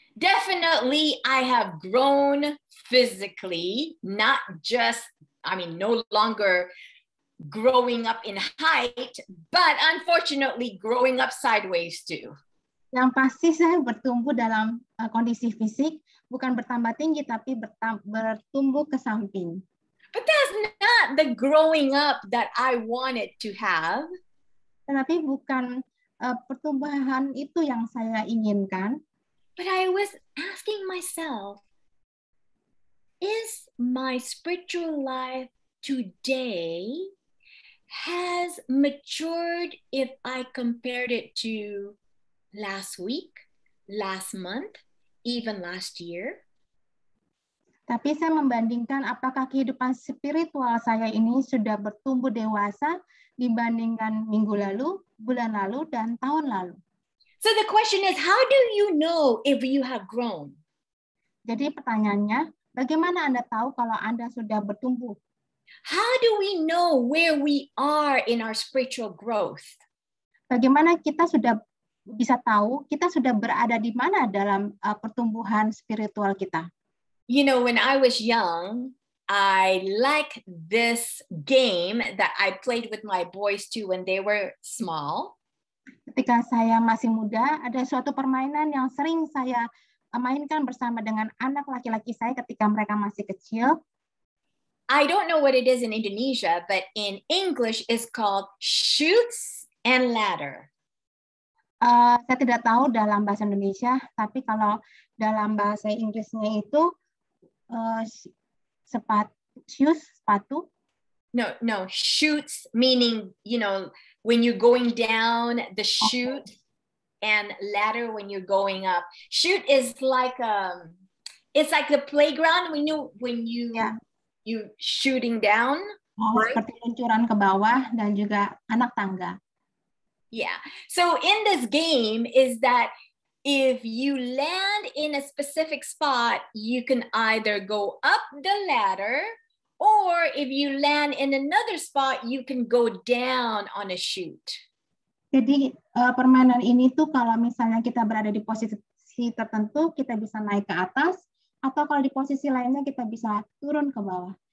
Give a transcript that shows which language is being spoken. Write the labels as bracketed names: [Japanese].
[English] Definitely, I have grown physically, not just, no longer growing up in height, but unfortunately growing up sideways too. [Indonesian] Yang pasti saya bertumbuh dalam kondisi fisik, bukan bertambah tinggi, tapi bertumbuh ke samping. [English] But that's not the growing up that I wanted to have. [Indonesian] Tetapi bukan pertumbuhan itu yang saya inginkan. [English] But I was asking myself, is my spiritual life today has matured if I compared it to last week, last month, even last year? [Indonesian] Tapi saya membandingkan apakah kehidupan spiritual saya ini sudah bertumbuh dewasa dibandingkan minggu lalu, bulan lalu, dan tahun lalu. [English] So the question is, how do you know if you have grown? [Indonesian] Jadi pertanyaannya, Bagaimana Anda tahu kalau Anda sudah bertumbuh? [English] How do we know where we are in our spiritual growth? [Indonesian] Bagaimana kita sudah bisa tahu kita sudah berada di mana dalam pertumbuhan spiritual kita? [English] You know, when I was young, I like this game that I played with my boys too when they were small. [Indonesian] Ketika saya masih muda, ada suatu permainan yang sering saya mainkan bersama dengan anak laki-laki saya ketika mereka masih kecil. [English] I don't know what it is in Indonesia, but in English it's called Chutes and Ladder. [Indonesian] Saya tidak tahu dalam bahasa Indonesia, tapi kalau dalam bahasa Inggrisnya itu sepatu. [English] No, chutes meaning, you know, when you're going down the chute, and ladder when you're going up. Chute is like it's like the playground when you shooting down. Right? [Indonesian] Seperti luncuran ke bawah dan juga anak tangga. [English] Yeah. So in this game is that if you land in a specific spot, you can either go up the ladder, or if you land in another spot, you can go down on a chute. [Indonesian] Jadi permainan ini tuh kalau misalnya kita berada di posisi tertentu, kita bisa naik ke atas, atau kalau di posisi lainnya kita bisa turun ke bawah.